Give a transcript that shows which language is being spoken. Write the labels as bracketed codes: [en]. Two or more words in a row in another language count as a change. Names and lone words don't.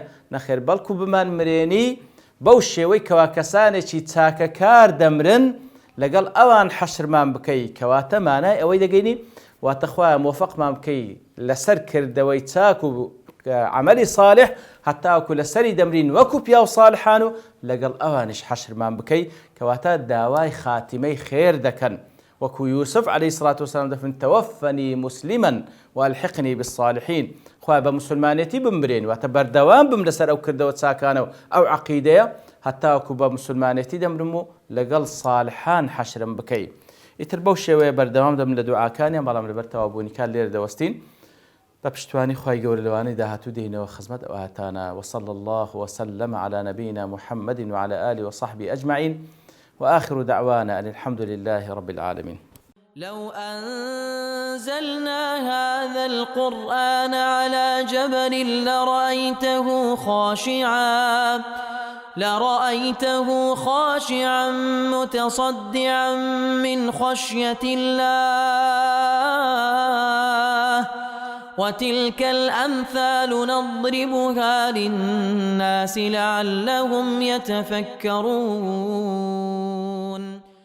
[ckb] نەخێر بەڵکو بمان مرێنی بەو شێوەی کەوا کەسانێکی چاکەکار دەمرن لەگەڵ ئەوان حەشرمان بکەی کەواتە مانای ئەوەی دەگەینی واتە خوایە مۆفەقمان بکەی لەسەر کردەوەی چاک و عملی صالح هەتاوەکو لەسەری دەمرین وەکو پیا و صالحان و لەگەڵ ئەوانش حەشرمان بکەی کەواتە داوای خاتیمەی خێر دەکەن وەکو یوسف [ar] عليه الصلاة والسلام [ckb] دەفن [ar] توفني مسلما والحقني بالصالحين [ckb] خوای بە مسلمانێتی بمبرێن واتە بەردەوام بم لەسەر ئەو کردەوە چاکانەوە ئەو عەقیدەیە هەتاوەکو بە مسلمانێتی دەمرم و لەگەڵ صالحان حەشرم بکەی ئیتر بەو شێوەیە بەردەوام دەم لە دوعاکانیان بەڵام لەبەر تەوابوونیکان لێرە دەوەستین بە پشتوانی خوای گەورە لەوانەی داهاتوو دێنەوە خزمەت ئەو هاتانە [ar] وصلى الله وسلم على نبينا محمد وعلى آله وصحبه أجمعين وآخر دعوانا أن الحمد لله رب العالمين لو أنزلنا هذا القرآن على جبل لرأيته خاشعا متصدعا من خشية الله وتلك الأمثال نضربها للناس لعلهم يتفكرون